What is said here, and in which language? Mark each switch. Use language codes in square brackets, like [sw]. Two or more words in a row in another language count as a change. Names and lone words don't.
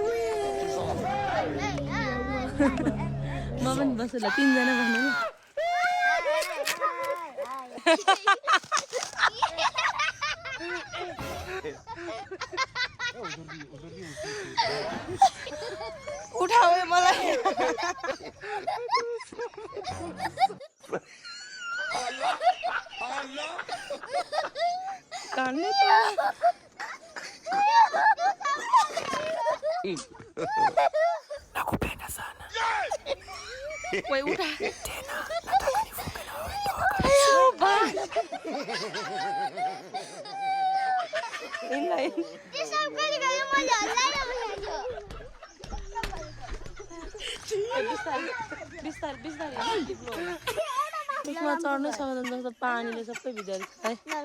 [ne] म पनि बस्छु ल 3 जना बस्ने ल उठाऊ मलाई [sw] कान्ने nakupenda sana wewe uta tena nataka nifunge na wewe ndoa [ne] बिस्तार बिचमा चढ्नै सक्दैन जस्तो पानीले सबै भिजाइदिन्छ है